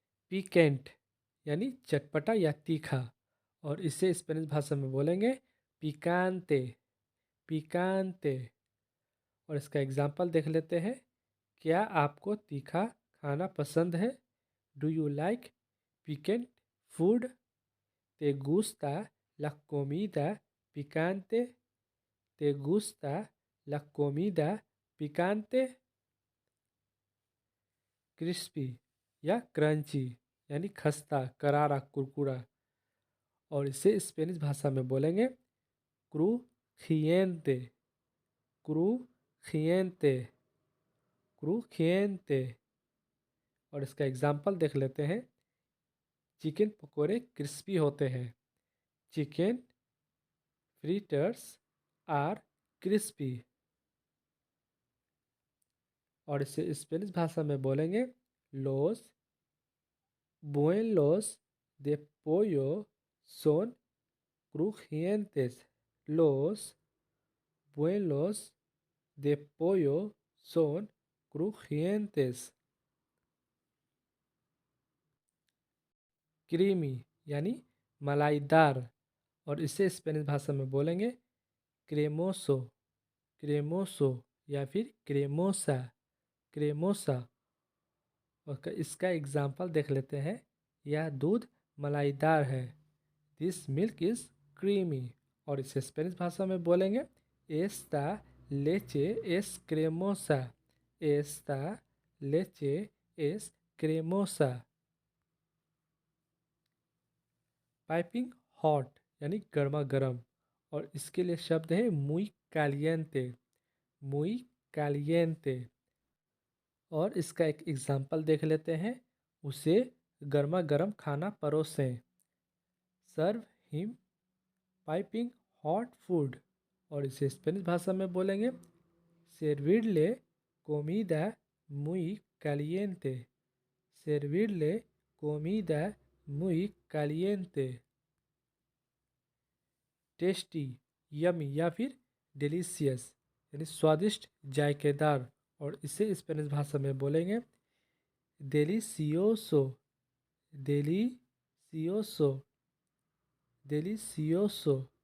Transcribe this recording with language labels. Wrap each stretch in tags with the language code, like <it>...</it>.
<hi>Pinkett यानी चटपटा या तीखा, और इसे स्पेनिश भाषा में बोलेंगे पिकांते, पिकांते। और इसका एग्जांपल देख लेते हैं। क्या आपको तीखा खाना पसंद है?</hi> <en>Do you like piquant food?</en> <es>¿Te gusta la comida picante? ¿Te gusta la comida picante?</es> <hi>Crispy या क्रंची यानी खस्ता, करारा, कुरकुरा, और इसे स्पेनिश भाषा में बोलेंगे क्रूजिएंते, क्रूजिएंते, क्रूजिएंते। और इसका एग्जांपल देख लेते हैं। चिकन पकोड़े क्रिस्पी होते हैं।</hi> <en>Chicken fritters are crispy.</en> <hi>और इसे स्पेनिश भाषा में बोलेंगे</hi> <es>लोस buenos de pollo son crujientes, los buenos de pollo son crujientes।</es> <hi>Creamy यानी मलाईदार, और इसे स्पेनिश भाषा में बोलेंगे क्रेमोसो, क्रेमोसो या फिर क्रेमोसा, क्रेमोसा। और इसका एग्जाम्पल देख लेते हैं। यह दूध मलाईदार है।</hi> <en>This milk is creamy.</en> <hi>और इसे स्पेनिश भाषा में बोलेंगे</hi> <es>एस्ता लेचे एस क्रेमोसा, एस्ता लेचे एस क्रेमोसा।</es> <hi>Piping hot यानी गर्मा गर्म, और इसके लिए शब्द है मुई कालियंते, मुई कालियंते। और इसका एक एग्जाम्पल देख लेते हैं। उसे गर्मा गर्म खाना परोसें।</hi> <en>Serve him piping hot food.</en> <hi>और इसे स्पेनिश भाषा में बोलेंगे</hi> <es>servirle comida muy caliente, servirle comida muy caliente।</es> <hi>Tasty, yummy या फिर डिलीशियस यानी स्वादिष्ट, जायकेदार, और इसे स्पेनिश भाषा में बोलेंगे delicioso, delicioso, delicioso।</hi>